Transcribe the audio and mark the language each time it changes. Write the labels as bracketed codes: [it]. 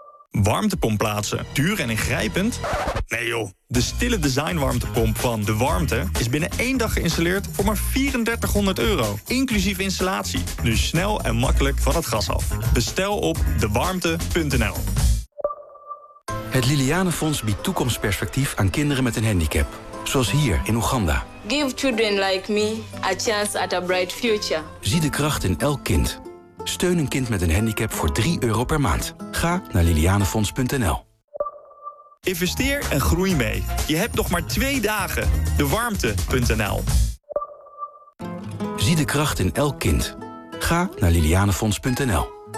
[nl] Warmtepomp plaatsen, duur en ingrijpend? Nee joh, de stille designwarmtepomp van De Warmte is binnen één dag geïnstalleerd voor maar €3400, inclusief installatie. Nu snel en makkelijk van het gas af. Bestel op dewarmte.nl. Het Liliane Fonds biedt toekomstperspectief aan kinderen met een handicap. Zoals hier in Oeganda. [en] Give children like me a chance at a bright future. [nl] Zie de kracht in elk kind. Steun een kind met een handicap voor €3 per maand. Ga naar lilianefonds.nl. Investeer en groei mee. Je hebt nog maar 2 dagen. Dewarmte.nl. Zie de kracht in elk kind. Ga naar lilianefonds.nl.